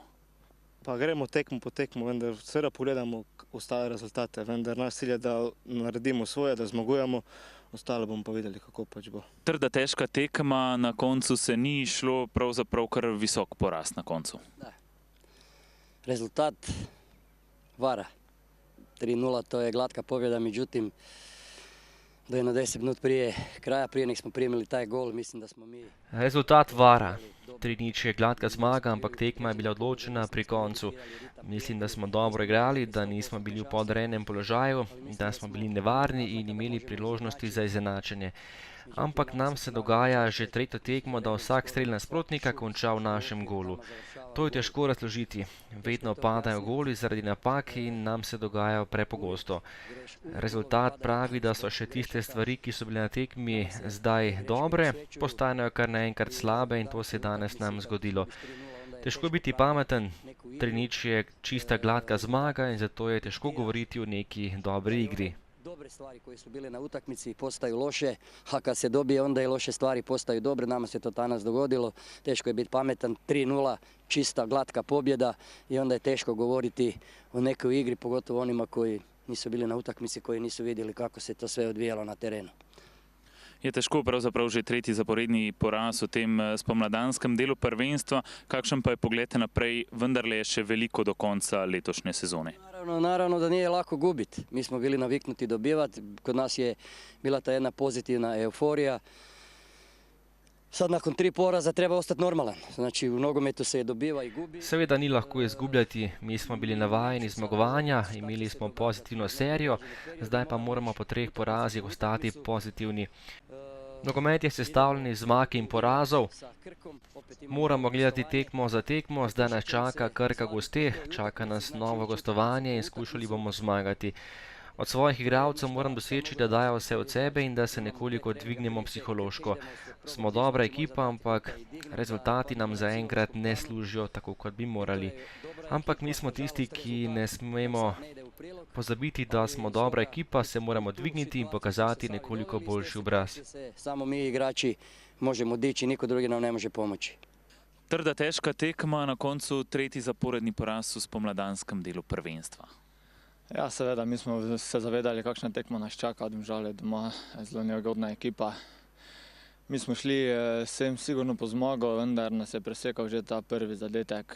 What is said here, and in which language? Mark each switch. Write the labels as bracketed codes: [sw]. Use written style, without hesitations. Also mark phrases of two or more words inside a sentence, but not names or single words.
[sl] Pa gremo tekmo po tekmo, vendar seveda pogledamo ostale rezultate, vendar naš cilj je, da naredimo svoje, da zmagujemo, ostalo bomo pa videli, kako pač bo. Trda, težka tekma, na koncu se ni šlo, pravzaprav kar visok porast na koncu. Da. Rezultat vara. [hr] 3:0, to je glatka pobjeda, međutim, do jedno 10 minut prije kraja, prije nek smo primili taj gol, mislim da smo mi... [sl] Rezultat vara. 3:0 je glatka zmaga, ampak tekma je bila odločena pri koncu. Mislim, da smo dobro igrali, da nismo bili v podrejenem položaju, da smo bili nevarni in imeli priložnosti za izenačenje. Ampak nam se dogaja že tretjo tekmo, da vsak strel nasprotnika konča v našem golu. To je težko razložiti. Vedno padajo goli zaradi napak in nam se dogajajo prepogosto. Rezultat pravi, da so še tiste stvari, ki so bile na tekmi zdaj dobre, postanejo kar naenkrat slabe in to se je danes nam zgodilo. Težko je biti pameten, 3:0 je čista glatka zmaga in zato je težko govoriti o neki dobri igri. [hr] Dobre stvari koje su bile na utakmici postaju loše, a kad se dobije onda i loše stvari postaju dobre, nama se to danas dogodilo, teško je biti pametan, 3:0, čista glatka pobjeda i onda je teško govoriti o nekoj igri, pogotovo onima koji nisu bili na utakmici, koji nisu vidjeli kako se to sve odvijalo na terenu. [sl] Je težko pravzaprav že tretji zaporedni poraz v tem spomladanskem delu prvenstva, kakšen pa je pogled naprej, vendarle je še veliko do konca letošnje sezone? [hr] Naravno da nije lako gubiti, mi smo bili naviknuti dobivati, kod nas je bila ta jedna pozitivna euforija. Sad nakon 3 poraza treba ostati normalan, znači u nogometu se je dobiva i gubi. [sl] Seveda ni lahko izgubljati, mi smo bili navajeni zmagovanja, imeli smo pozitivno serijo, zdaj pa moramo po 3 porazih ostati pozitivni. Nogomet je sestavljen iz zmag in porazov, moramo gledati tekmo za tekmo, zdaj nas čaka Krka gosteh, čaka nas novo gostovanje in skušali bomo zmagati. Od svojih igralcev moram doseči, da dajo vse od sebe in da se nekoliko dvignemo psihološko. Smo dobra ekipa, ampak rezultati nam zaenkrat ne služijo tako, kot bi morali. Ampak mi smo tisti, ki ne smemo pozabiti, da smo dobra ekipa, se moramo dvigniti in pokazati nekoliko boljši obraz. [hr] Samo mi igrači možemo dići, niko drugi nam ne može pomoći. [sl] Trda, težka tekma, na koncu tretji zaporedni poraz v spomladanskem delu prvenstva. Ja, seveda, mi smo se zavedali, kakšna tekma nas čaka, Domžale doma, zelo neugodna ekipa. Mi smo šli sem sigurno po zmago, vendar nas je presekal že ta prvi zadetek.